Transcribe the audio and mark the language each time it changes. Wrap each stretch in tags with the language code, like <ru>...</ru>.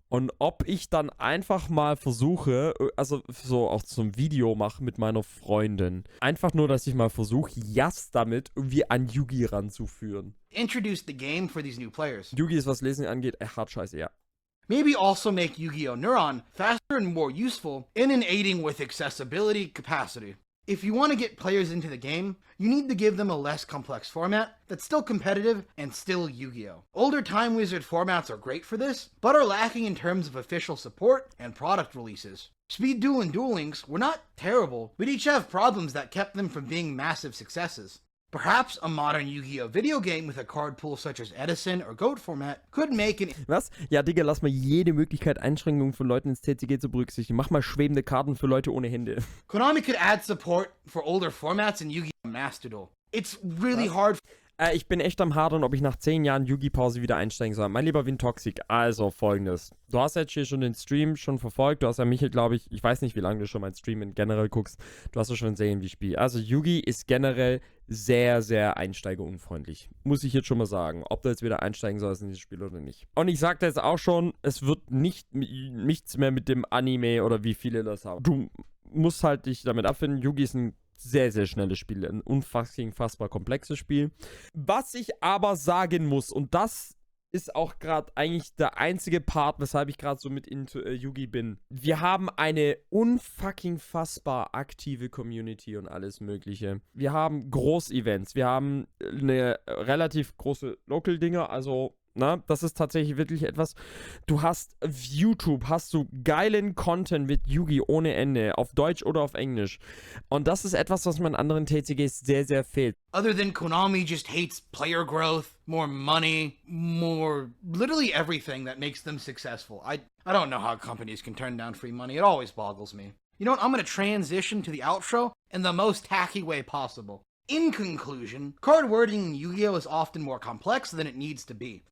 <de>Und ob ich dann einfach mal versuche, also so auch zum Video mache mit meiner Freundin. Einfach nur, dass ich mal versuche, Jas damit irgendwie an Yugi ranzuführen.</de> <en>Introduce the game for these new players.</en> <de>Yugi ist, was Lesen angeht, hart scheiße, ja.</de> <en>Maybe also make Yu-Gi-Oh! Neuron faster and more useful in aiding with accessibility capacity. If you want to get players into the game, you need to give them a less complex format that's still competitive and still Yu-Gi-Oh! Older Time Wizard formats are great for this, but are lacking in terms of official support and product releases. Speed Duel and Duel Links were not terrible, but each have problems that kept them from being massive successes. Perhaps a modern Yu-Gi-Oh! Video game with a card pool such as Edison or Goat format could make an...</en> <de>Was? Ja, Digga, lass mal jede Möglichkeit, Einschränkungen von Leuten ins TCG zu berücksichtigen. Mach mal schwebende Karten für Leute ohne Hände.</de> <en>Konami could add support for older formats in Yu-Gi-Oh! Master Duel. It's really hard...</en> <de>Ich bin echt am Hadern, ob ich nach 10 Jahren Yugi-Pause wieder einsteigen soll. Mein lieber Wintoxic, also folgendes. Du hast jetzt hier schon den Stream schon verfolgt. Du hast ja Michael, glaube ich weiß nicht, wie lange du schon meinen Stream in generell guckst. Du hast ja schon gesehen, wie ich spiele. Also Yugi ist generell sehr, sehr einsteigerunfreundlich. Muss ich jetzt schon mal sagen. Ob du jetzt wieder einsteigen sollst in dieses Spiel oder nicht. Und ich sagte jetzt auch schon, es wird nichts mehr mit dem Anime oder wie viele das haben. Du musst halt dich damit abfinden. Yugi ist ein sehr, sehr schnelles Spiel. Ein unfassbar komplexes Spiel. Was ich aber sagen muss, und das ist auch gerade eigentlich der einzige Part, weshalb ich gerade so mit into Yugi bin. Wir haben eine fassbar aktive Community und alles Mögliche. Wir haben Groß-Events. Wir haben eine relativ große Local-Dinger, also... Na, das ist tatsächlich wirklich etwas. Du hast auf YouTube, hast du geilen Content mit Yugi ohne Ende, auf Deutsch oder auf Englisch. Und das ist etwas, was mir in anderen TCGs sehr, sehr fehlt.</de> <en>Other than Konami just hates player growth, more money, more literally everything that makes them successful. I don't know how companies can turn down free money. It always boggles me. You know what? I'm going to transition to the outro in the most tacky way possible. In conclusion, card wording in Yu-Gi-Oh! Is often more complex than it needs to be.</en>